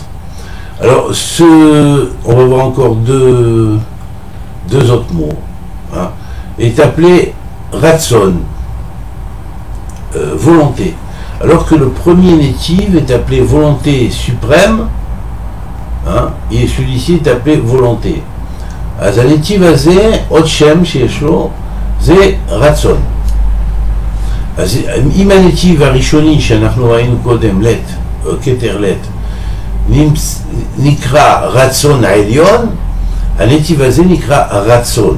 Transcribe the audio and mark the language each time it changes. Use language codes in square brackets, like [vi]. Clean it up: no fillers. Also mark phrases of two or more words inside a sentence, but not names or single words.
[fr] Alors on va voir encore deux autres mots, hein, est appelé Ratson, volonté. Alors que le premier netiv est appelé volonté suprême, hein, et celui-ci est appelé volonté. [he] אז הנתיב הזה, עוד שם שיש לו, זה רצון. אז אם הנתיב הראשוני שאנחנו ראינו קודם, לט, כתר לט, נקרא רצון העליון, הנתיב הזה נקרא הרצון.